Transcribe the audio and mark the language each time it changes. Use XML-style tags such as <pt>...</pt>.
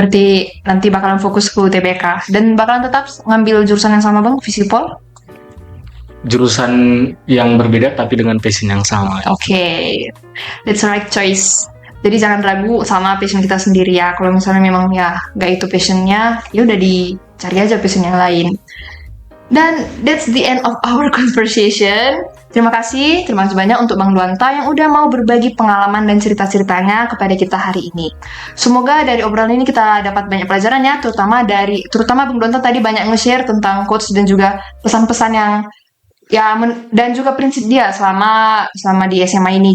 <id>Berarti nanti bakalan fokus ke UTBK dan bakalan tetap ngambil jurusan yang sama Bang, Visipol? Jurusan yang berbeda tapi dengan passion yang sama. Oke.</id> <en>That's the right choice.</en> <id>Jadi jangan ragu sama passion kita sendiri ya. Kalau misalnya memang ya nggak itu passionnya, ya udah dicari aja passion yang lain.</id> <en>Dan that's the end of our conversation.</en> <id>Terima kasih banyak untuk Bang Duanta yang udah mau berbagi pengalaman dan cerita-ceritanya kepada kita hari ini. Semoga dari obrolan ini kita dapat banyak pelajaran ya, terutama Bang Duanta tadi banyak nge-share tentang quotes dan juga pesan-pesan yang dan juga prinsip dia selama di SMA ini.</id>